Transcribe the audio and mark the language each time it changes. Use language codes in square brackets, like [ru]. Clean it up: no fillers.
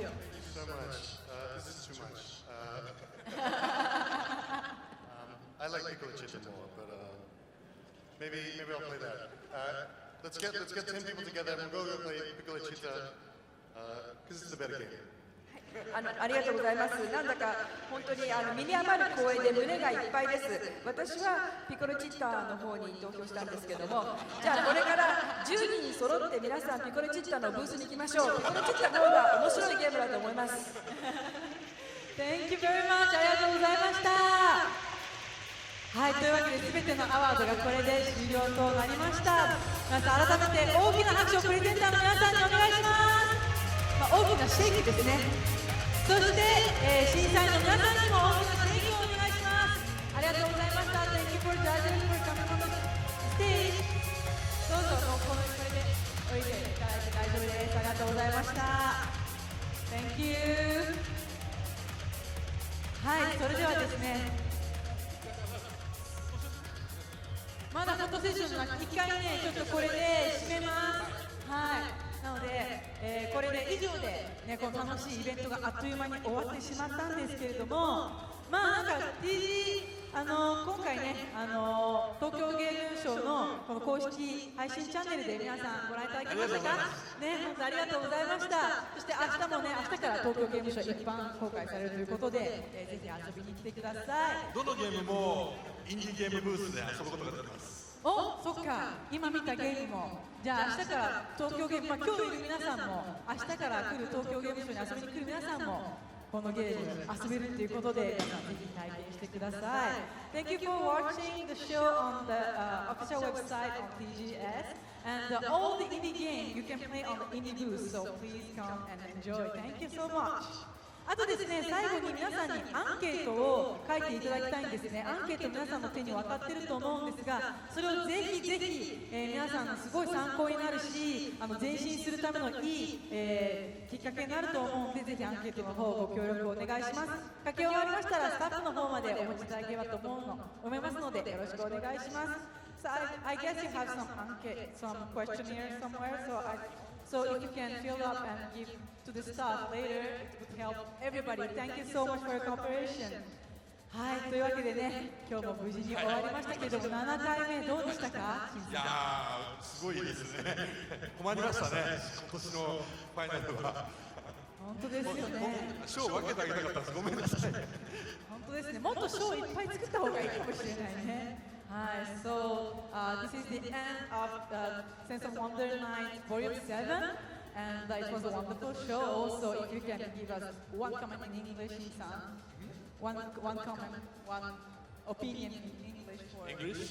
[en] Thank you so much. This is too much. I like Piccolo Chicken more, but maybe I'll play that. Let's get 10 people together and we'll go play Piccolo Chitta because it's a better game. [ja] ありがとうございます。なんだか本当に身に余る光栄で胸がいっぱいです。私はピコロチッタの方に投票したんですけども、じゃあこれから10人揃って皆さんピコロチッタのブースに行きましょう。ピコロチッタの方が面白いゲームだと思います。 [en] Thank you very much. [ja] ありがとうございました。はい、というわけで全てのアワードがこれで終了となりました。皆さん改めて大きな拍手をプレゼンターの皆さんにお願いします。大きなシェイクですね。そして、審査員の皆さんにも大きなシェイクをお願いします。ありがとうございました。 [en] Thank you for judging for coming on the stage. [ja] どうぞこれでおいでいただいて大丈夫です。ありがとうございました。 [en] Thank you. [ja] はい、それではですね、まだフォトセッションの中1回ね、ちょっとこれで締めます。はい。なので、これで以上で、ね、この楽しいイベントがあっという間に終わってしまったんですけれども、まあなんか TG、今回ね、東京ゲームショウのこの公式配信チャンネルで皆さんご覧いただきましたかね、本当ありがとうございました。そして明日もね、明日から東京ゲームショウ一般公開されるということで、ぜひ遊びに来てください。どのゲームもインディーゲームブースで遊ぶことができます。お、そっか、今見たゲームも、じゃあ明日から東京ゲーム、今日いる皆さんも、明日から来る東京ゲームショウに遊びに来る皆さんも、このゲーム遊べるということで、皆さんぜひ体験してください。 [en] Thank you for watching the show on the official website of TGS, and all the indie games you can play on the indie booth, so please come and enjoy. Thank you so much. [ja] あとですね、最後に皆さんにアンケートを書いていただきたいんですね。アンケート皆さんの手に渡ってると思うんですが、それをぜひぜひ、皆さんのすごい参考になるし、前進するためのいい、きっかけになると思うので、ぜひアンケートの方ご協力お願いします。書き終わりましたらスタッフの方までお持ちいただければと思いますので、よろしくお願いします。 [en] So I guess you have some questionnaire somewhere, so if you can fill up and give to the staff later, it would help everybody. Thank you so much for your cooperation. [ja] はい、というわけでね、今日も無事に終わりましたけども、7回目どうでしたか？いやー、すごいですね。困りましたね、今年のファイナルは。本当ですよね。賞を分けてあげたかったです。ごめんなさい。本当ですね。もっと賞いっぱい作った方がいいかもしれないね。は [en] Hi, so this is the end of Sense of Wonder Night Volume 7, and it was a wonderful show. So if you can give us one comment in English, Shin-san, one comment, one opinion in English for English?